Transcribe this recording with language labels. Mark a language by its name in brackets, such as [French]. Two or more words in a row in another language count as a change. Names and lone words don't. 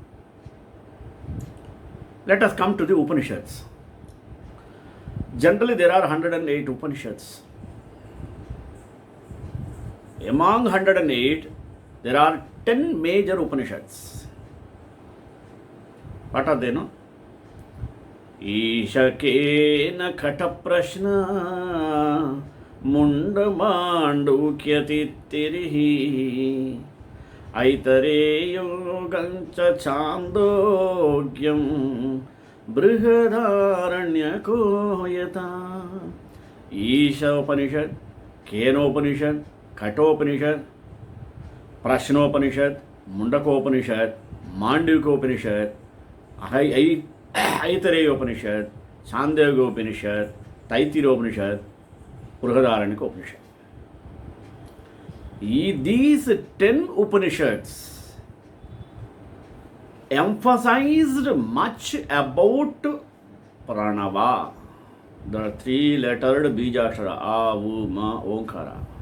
[English] Let us come to the Upanishads. Generally, there are 108 Upanishads. Among 108, there are 10 major Upanishads. What are they, no? [Sanskrit] ईशकेन कठ प्रश्न मुण्डमाण्डूक्यतित्तिरिः ऐतरेयञ्च छान्दोग्यं बृहदारण्यको Isha Upanishad, Kena Upanishad, Kathopanishad, Prashnopanishad, Mundakopanishad, Mandukyopanishad, Aitareyopanishad, Chandogyopanishad, Taitiropanishad, Brihadaranyaka. [English] These 10 Upanishads emphasized much about Pranava, the three-lettered Bijakshara, A, U, Ma, Omkara.